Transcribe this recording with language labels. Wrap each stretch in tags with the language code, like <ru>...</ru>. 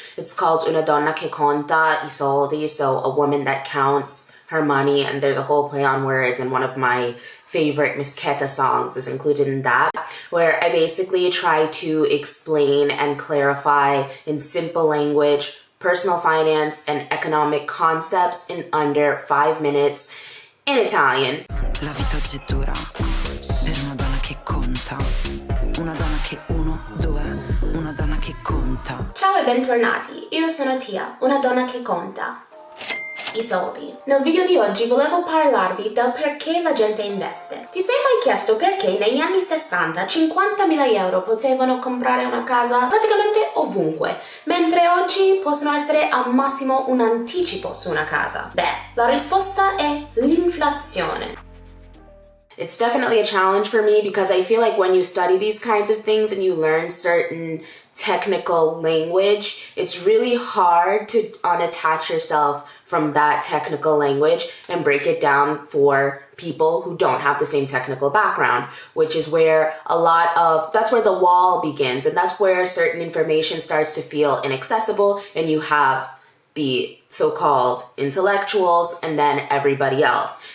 <en>It's called Una donna che conta I soldi, so a woman that counts her money, and there's a whole play on words, and one of my favorite Mischetta songs is included in that, where I basically try to explain and clarify in simple language personal finance and economic concepts in under 5 minutes in Italian.</en> <it>La vita oggi è dura per una donna che conta, una donna che una donna che conta. Ciao e bentornati, io sono Tia, una donna che conta i soldi. Nel video di oggi volevo parlarvi del perché la gente investe. Ti sei mai chiesto perché negli anni 60 50.000 euro potevano comprare una casa praticamente ovunque, mentre oggi possono essere al massimo un anticipo su una casa? Beh, la risposta è l'inflazione.</it> <en>It's definitely a challenge for me because I feel like when you study these kinds of things and you learn certain technical language, it's really hard to unattach yourself from that technical language and break it down for people who don't have the same technical background, which is where that's where the wall begins, and that's where certain information starts to feel inaccessible, and you have the so-called intellectuals and then everybody else.</en>